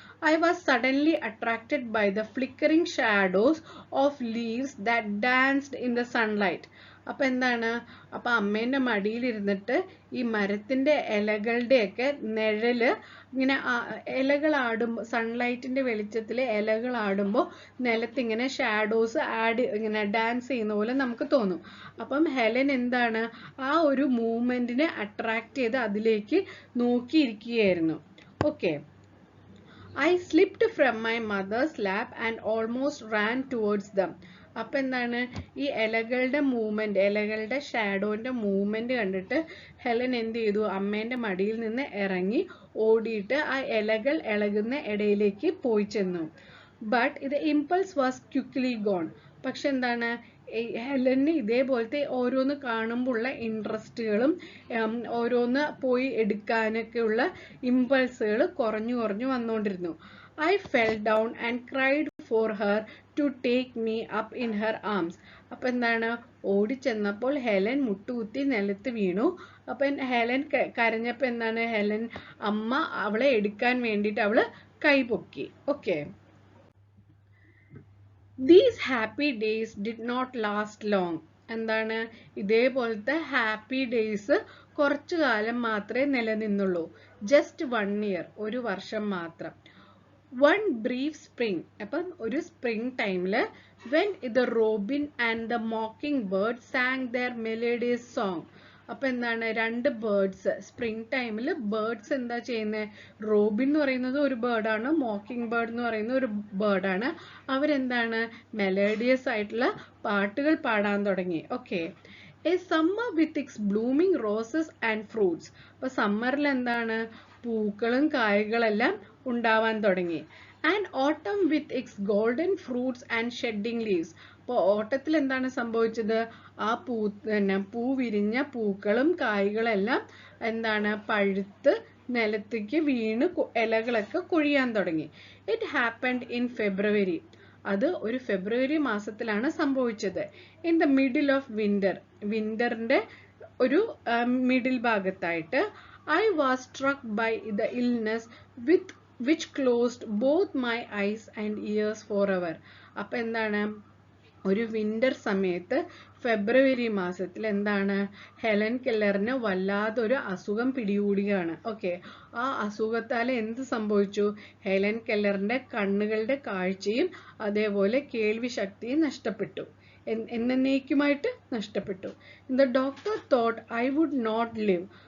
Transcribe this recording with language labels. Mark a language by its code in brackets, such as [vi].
[en] I was suddenly attracted by the flickering shadows of leaves that danced in the sunlight. [ml] അപ്പൊ എന്താണ്, അപ്പൊ അമ്മേന്റെ മടിയിൽ ഇരുന്നിട്ട് ഈ മരത്തിന്റെ ഇലകളുടെയൊക്കെ നിഴല് ഇങ്ങനെ ഇലകൾ ആടുമ്പോൾ, സൺലൈറ്റിന്റെ വെളിച്ചത്തില് ഇലകൾ ആടുമ്പോൾ നിലത്തിങ്ങനെ ഷാഡോസ് ഇങ്ങനെ ഡാൻസ് ചെയ്യുന്ന പോലെ നമുക്ക് തോന്നും. അപ്പം ഹെലൻ എന്താണ്, ആ ഒരു മൂവ്മെന്റിനെ അട്രാക്ട് ചെയ്ത് അതിലേക്ക് നോക്കിയിരിക്കുകയായിരുന്നു. [en] Okay, I slipped from my mother's lap and almost ran towards them. [ml] അപ്പൊ എന്താണ്, ഈ ഇലകളുടെ മൂവ്മെന്റ്, ഇലകളുടെ ഷാഡോന്റെ മൂവ്മെന്റ് കണ്ടിട്ട് ഹെലൻ എന്ത് ചെയ്തു, അമ്മേന്റെ മടിയിൽ നിന്ന് ഇറങ്ങി ഓടിയിട്ട് ആ ഇലകൾ ഇളകുന്ന ഇടയിലേക്ക് പോയി ചെന്നു. [en] But the impulse was quickly gone. [ml] പക്ഷെ എന്താണ്, ഹെലന് ഇതേപോലത്തെ ഓരോന്ന് കാണുമ്പോഴുള്ള ഇൻട്രസ്റ്റുകളും ഓരോന്ന് പോയി എടുക്കാനൊക്കെയുള്ള ഇമ്പൾസുകൾ കുറഞ്ഞു വന്നുകൊണ്ടിരുന്നു. [en] I fell down and cried for her to take me up in her arms. [ml] അപ്പൊ എന്താണ്, ഓടിച്ചെന്നപ്പോൾ ഹെലൻ മുട്ടുകുത്തി നിലത്ത് വീണു. അപ്പൊ ഹെലൻ കരഞ്ഞപ്പോ എന്താണ്, ഹെലൻ അമ്മ അവളെ എടുക്കാൻ വേണ്ടിയിട്ട് അവള് കൈപൊക്കി. [en] Okay, These happy days did not last long. [ml] എന്താണ്, ഇതേപോലത്തെ ഹാപ്പി ഡേയ്സ് കുറച്ചു കാലം മാത്രമേ നിലനിന്നുള്ളൂ. [en] Just 1 year, [ml] 1 വർഷം മാത്രം. [en] One brief spring, [ml] അപ്പം ഒരു സ്പ്രിംഗ് ടൈമില് [en] when the robin and the mockingbird sang their melodious song. [ml] അപ്പൊ എന്താണ്, 2 ബേർഡ്സ് സ്പ്രിംഗ് ടൈമിൽ ബേർഡ്സ് എന്താ ചെയ്യുന്നത്, റോബിൻ എന്ന് പറയുന്നത് ഒരു ബേർഡാണ്, മോക്കിംഗ് ബേർഡ് എന്ന് പറയുന്ന ഒരു ബേർഡാണ്. അവരെന്താണ് മെലോഡിയസ് ആയിട്ടുള്ള പാട്ടുകൾ പാടാൻ തുടങ്ങി. [en] Okay, a summer with its blooming roses and fruits. [ml] അപ്പൊ സമ്മറിൽ എന്താണ്, പൂക്കളും കായ്കളെല്ലാം ഉണ്ടാവാൻ തുടങ്ങി. [en] And autumn with its golden fruits and shedding leaves. [ml] അപ്പോൾ ഓട്ടത്തിൽ എന്താണ് സംഭവിച്ചത്, ആ പൂ വിരിഞ്ഞ പൂക്കളും കായ്കളെല്ലാം എന്താണ് പഴുത്ത് നിലത്തേക്ക് വീണ് ഇലകളൊക്കെ കൊഴിയാൻ തുടങ്ങി. [en] It happened in February. [ml] അത് ഒരു ഫെബ്രുവരി മാസത്തിലാണ് സംഭവിച്ചത്. [en] in the middle of [ml] വിന്ററിന്റെ ഒരു മിഡിൽ ഭാഗത്തായിട്ട്. [en] I was struck by the illness which closed both my eyes and ears forever. [ml] അപ്പൊ എന്താണ്, ഒരു വിന്റർ സമയത്ത് ഫെബ്രുവരി മാസത്തിൽ എന്താണ്, ഹെലൻ കെല്ലറിന് വല്ലാതൊരു അസുഖം പിടികൂടുകയാണ്. ഓക്കെ, ആ അസുഖത്താൽ എന്ത് സംഭവിച്ചു, ഹെലൻ കെല്ലറിന്റെ കണ്ണുകളുടെ കാഴ്ചയും അതേപോലെ കേൾവി ശക്തിയും നഷ്ടപ്പെട്ടു, എന്നേക്കുമായിട്ട് നഷ്ടപ്പെട്ടു. [en] The doctor thought I would not live.